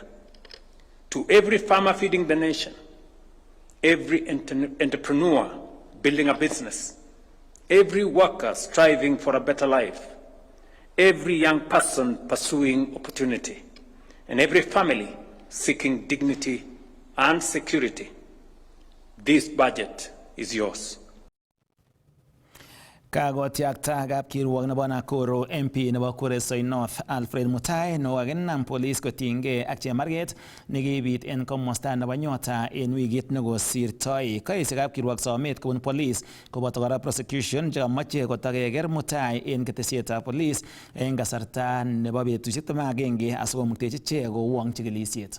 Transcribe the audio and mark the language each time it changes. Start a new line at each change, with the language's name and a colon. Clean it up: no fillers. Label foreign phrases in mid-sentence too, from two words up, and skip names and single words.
English: To every farmer feeding the nation, every entrepreneur building a business, every worker striving for a better life, every young person pursuing opportunity, and every family seeking dignity and security, this budget is yours.
Kalenjin: Kakotyakta kapkirwok nebo Nakuru MP nebo Kuresoi North Alfred Mutai nokakinam polis kotinygei ak chemarget nekibit en komosta nebo Nyota en wikit nekosirtoi. Kaesio kapkirwok somet kobun polis koboto kora prosecution chekamache kotakeker Mutai en ketesietab polis en kasarta nebo betusiek 11 asikomuktechi ichek kowong chikilisiet.